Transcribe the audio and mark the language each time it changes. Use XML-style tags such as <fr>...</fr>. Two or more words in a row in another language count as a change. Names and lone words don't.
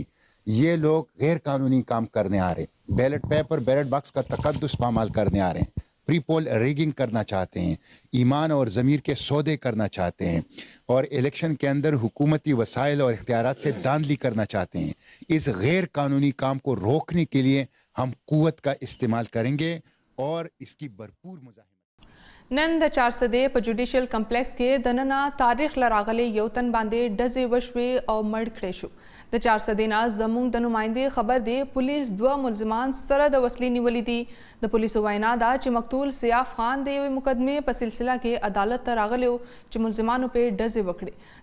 <ur>یہ لوگ غیر قانونی کام کرنے آ رہے ہیں، بیلٹ پیپر، بیلٹ باکس کا تقدس پامال کرنے آ رہے ہیں، پری پول ریگنگ کرنا چاہتے ہیں، ایمان اور ضمیر کے سودے کرنا چاہتے ہیں، اور الیکشن کے اندر حکومتی وسائل اور اختیارات سے دھاندلی کرنا چاہتے ہیں. اس غیر قانونی کام کو روکنے کے لیے ہم قوت کا استعمال کریں گے اور اس کی بھرپور مزاحمت.</ur> <ps>نن د چارسدې په جوډیشل کمپلیکس کې د ننه تاریخ لراغلي یو تن باندې ډزې وشوې او مړ کړی شو. د چارسدې نه زموږ د نمایندې خبر دی پولیس 2 ملزمان سره د وسلې نیولې دي. د پولیسو وینا ده چې مقتول سیاف خان د یوې مقدمې په سلسله کې عدالت ته راغلی و چې ملزمانو پې ډزې وکړې.</ps>